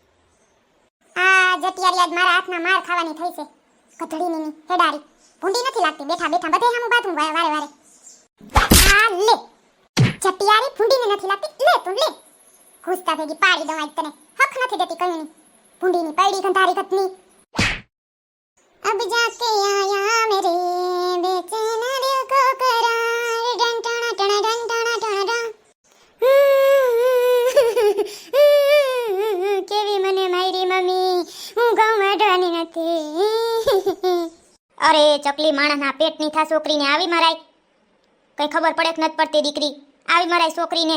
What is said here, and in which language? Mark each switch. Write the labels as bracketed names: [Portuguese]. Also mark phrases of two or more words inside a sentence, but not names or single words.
[Gujarati] આ જટિયારી આજ મારા હાથમાં માર ખાવાની થઈ છે. કથળીની હેડારી ભૂંડી નથી લાગતી. બેઠા બેઠા બધે હામું બાથું વારે આ લે જટિયારી ભૂંડીને નથી લાગતી. લે તું લે ઘૂસતા ભેગી પાડી દઉં આજ તને. હક નથી દેતી કયુંની ભૂંડીની પૈડી ગંધારી ગતની. [Hindi] अब जाके आया मेरे बेचैन दिल को करार डन टना टना डन टना टना डन. [Gujarati] કેવી મને મારી મમ્મી, હું ઘઉં વાઢવાની નથી. અરે ચકલી માણસના પેટની થા છોકરીને આવી મરાય. કઈ ખબર પડે કે નથી પડતી દીકરી? આવી મરાય છોકરીને.